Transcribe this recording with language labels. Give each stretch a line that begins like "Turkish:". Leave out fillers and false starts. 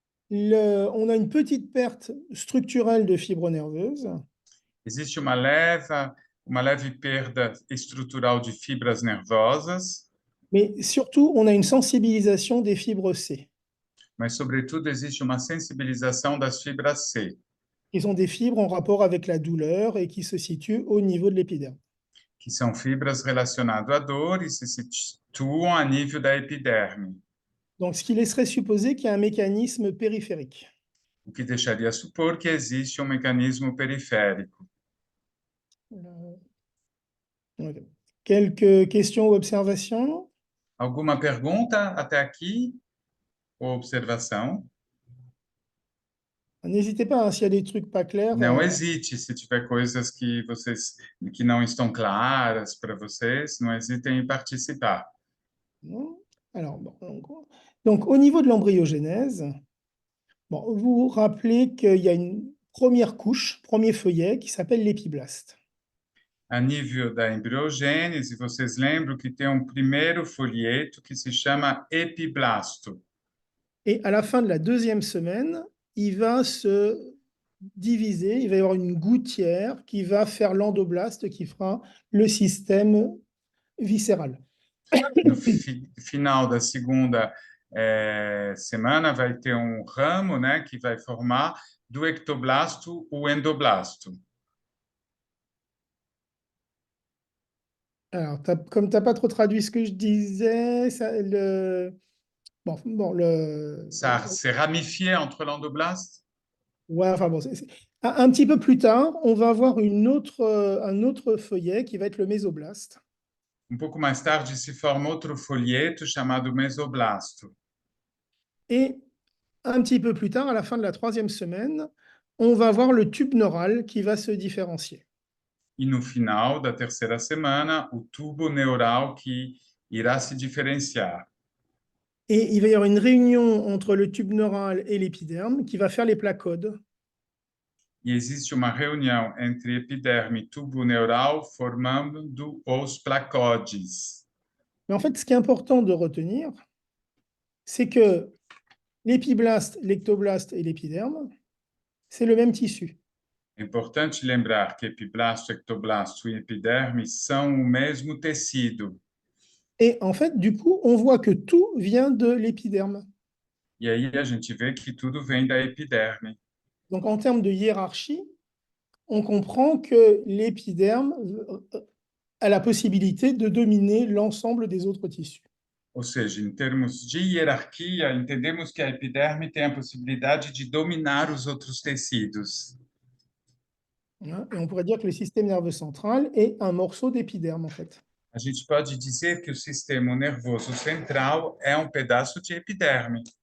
French: On a une petite perte structurelle de fibres nerveuses.
Portuguese: Existe uma leve perda estrutural de fibras nervosas.
French: Mais surtout, on a une sensibilisation des fibres C,
Portuguese: Mas, sobretudo, existe uma sensibilização das fibras C,
French: qui sont des fibres en rapport avec la douleur et qui se situent au niveau de l'épiderme.
Portuguese: que são fibras relacionadas à dor e se situam a nível da epiderme,
French: Donc, ce qui laisserait supposer qu'il y a un mécanisme périphérique.
Portuguese: o que deixaria supor que existe mecanismo periférico. Okay.
French: Quelques questions ou observations?
Portuguese: Alguma pergunta até aqui? Ou observação?
French: N'hésitez pas, hein, s'il y a des trucs pas clairs.
Portuguese: Não hesite, se tiver coisas que não estão claras para vocês, não hesitem em participar.
French: Non. Alors, bon, donc, au niveau de l'embryogénèse, bon, vous vous rappelez qu'il y a une première couche, premier feuillet, qui s'appelle l'épiblaste.
Portuguese: A nível da embriogênese, vocês lembram que tem primeiro folheto que se chama epiblasto.
French: Et à la fin de la deuxième semaine, il va se diviser, il va y avoir une gouttière qui va faire l'endoblaste, qui fera le système viscéral.
Portuguese: No final da segunda semana, vai ter ramo, né, que vai formar do ectoblasto o endoblasto.
French: Alors, comme tu n'as pas trop traduit ce que je disais, Ça s'est ramifié entre l'endoblaste? Ouais, enfin bon, un petit peu plus tard, on va avoir un autre feuillet qui va être le mésoblaste.
Portuguese: Um pouco mais tarde se forma outro folheto chamado mesoblasto.
French: Et un petit peu plus tard, à la fin de la 3e semaine, on va voir le tube neural qui va se différencier.
Portuguese: E no final da terceira semana, o tubo neural que irá se diferenciar.
French: Et il va y avoir une réunion entre le tube neural et l'épiderme qui va faire les placodes.
Portuguese: E existe uma reunião entre epiderme e tubo neural formando os placodes.
French: Mais en fait, ce qui est important de retenir, c'est que l'épiblaste, l'ectoblaste et l'épiderme, c'est le même tissu.
Portuguese: É importante lembrar que epiblasto, ectoblasto e epiderme são o mesmo tecido.
French: Et en fait, du coup, on voit que tout vient de l'épiderme.
Portuguese: E aí a gente vê que tudo vem da epiderme.
French: Donc, en termes de hiérarchie, on comprend que l'épiderme a la possibilité de dominer l'ensemble des autres tissus.
Portuguese: Ou seja, em termos de hierarquia, entendemos que a epiderme tem a possibilidade de dominar os outros tecidos.
French: Hein. Et on pourrait dire que le système nerveux central est un morceau d'épiderme, en fait.
Portuguese: A gente pode dizer que o sistema nervoso central é um pedaço de epiderme.